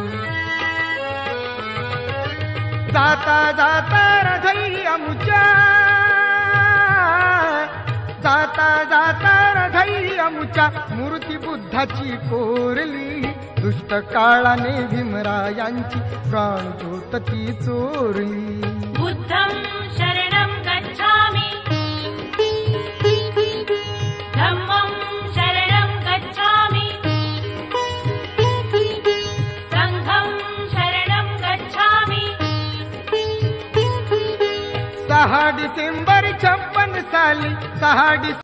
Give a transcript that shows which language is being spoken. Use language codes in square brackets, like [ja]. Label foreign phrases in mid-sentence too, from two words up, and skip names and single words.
[mr] जाता जाता रधई अमुच्या, जाता जाता रधई अमुच्या मूर्ती बुद्धाची कोरली, दुष्ट काळाने भीमरायांची प्राणज्योत ती चोरली. [pi] बुद्धं शरणं गच्छामि, धम्मं शरणं गच्छामि, संघं शरणं गच्छामि. [mr] 6 डिसेंबर 56 साली 6